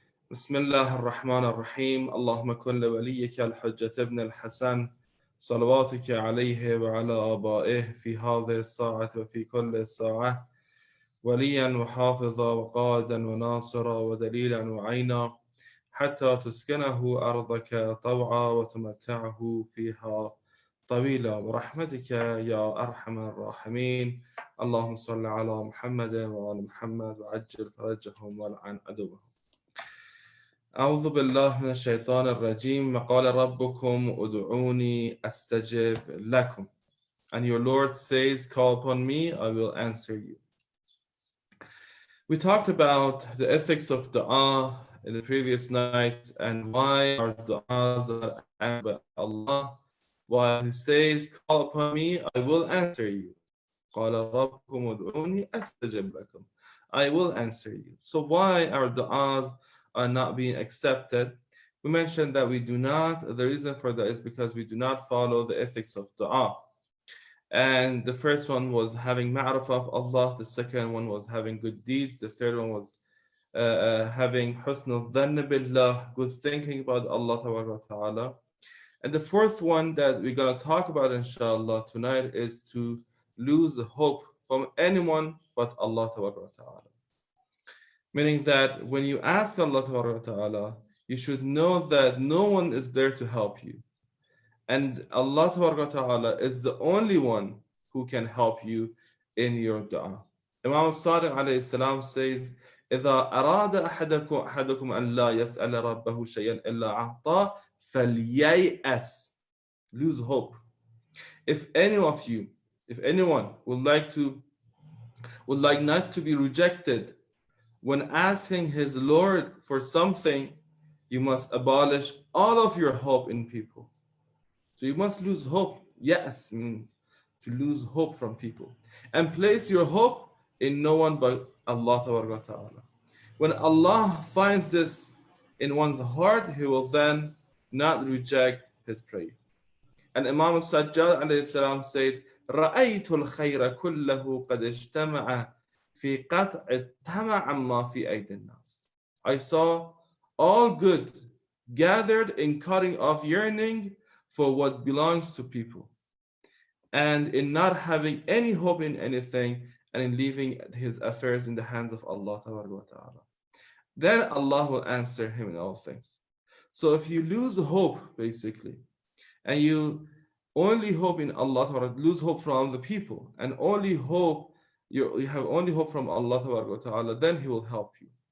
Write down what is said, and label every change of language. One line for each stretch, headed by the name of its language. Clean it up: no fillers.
Arabic: بسم الله الرحمن الرحيم. اللهم كن لوليك الحجة ابن الحسن صلواتك عليه وعلى آبائه في هذه الساعة وفي كل ساعة وليا وحافظا وقائدا وناصرا ودليلا وعينا حتى تسكنه أرضك طوعا وتمتعه فيها طويلا برحمتك يا أرحم الراحمين. اللهم صل على محمد وعلى محمد وعجل فرجهم والعن عدوهم. أعوذ بالله من الشيطان الرجيم. وقال ربكم ادعوني أستجب لكم.
English: And your Lord says, call upon me, I will answer you. We talked about the ethics of dua in the previous night and why our du'as are answered by Allah. While He says, call upon me, I will answer you.
Arabic: قال ربكم ادعوني أستجب لكم.
English: I will answer you. So why our du'as are not being accepted? We mentioned that we do not, the reason for that is because we do not follow the ethics of dua. And the first one was having ma'rifah of Allah, the second one was having good deeds, the third one was having husnul dhann billah, good thinking about Allah ta'ala. And the fourth one that we're going to talk about inshallah tonight is to lose the hope from anyone but Allah ta'ala. Meaning that when you ask Allah ta'ala, you should know that no one is there to help you. And Allah ta'ala is the only one who can help you in your dua. Imam Sadiq alayhi salam says,
Arabic: إذا أراد أحدكم أن لا يسأل ربه شيئا إلا أعطاه فلييأس.
English: Lose hope. If anyone would like not to be rejected when asking his Lord for something, you must abolish all of your hope in people. So you must lose hope. Yes, means to lose hope from people. And place your hope in no one but Allah ta'ala. When Allah finds this in one's heart, He will then not reject his prayer. And Imam Sajjad alayhi salam said,
Arabic: رَأَيْتُ الْخَيْرَ كُلَّهُ قَدْ اجْتَمَعَ في قطع الطمع عما في أيدي الناس.
English: I saw all good gathered in cutting off yearning for what belongs to people, and in not having any hope in anything, and in leaving his affairs in the hands of Allah ta'ala. Then Allah will answer him in all things. So if you lose hope, basically, and you only hope in Allah ta'ala, lose hope from the people, and only hope you have only hope from Allah ta'ala, then He will help you.